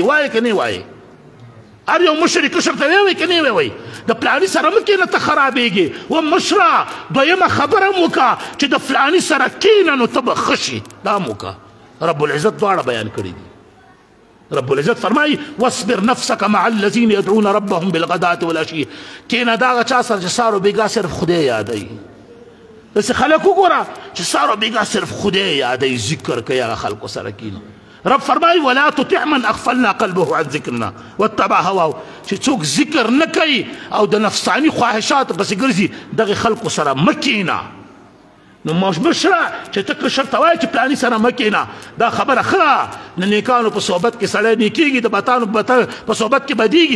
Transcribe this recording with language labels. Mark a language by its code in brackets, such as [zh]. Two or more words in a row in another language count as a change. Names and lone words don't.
[ps] وایي که نه وایي؟ هر یو مشر کشر ته ویوي که نه ویوي؟ د پلاني سره مه کښېنه ته خرابېږي. و مشره دویمه خبره هم وکړه چې د فلاني سره کښېنه نو ته به ښه شي، دا هم وکړه. رب العزت دواړه بیان کړي دي. رب العزت فرمایي [ar] واصبر نفسك مع الذين يدعون ربهم بالغداة والعشي. [ps] کینه دا هغه چا سره چې سهار او بیګا صرف خدای یادوي. داسې خلک وګوره چې سهار او بیګا صرف خدای یادوي، ذکر کوي، هغه خلکو سره کینو. رب فرمایي [ar] ولا تطع من اغفلنا قلبه عن ذکرنا واتبع هواه. [ps] چې څوک ذکر نه کوي او د نفساني خواهشاتو پسې ګرځي، دغه خلکو سره مه کینه. نو مشره چې ته کشر ته وایې چې پلاني سره مه کینه، دا خبره ښه ده. د نیکانو په صحبت کې سړی نیکېږي، د بدانو په صحبت کې بدېږي.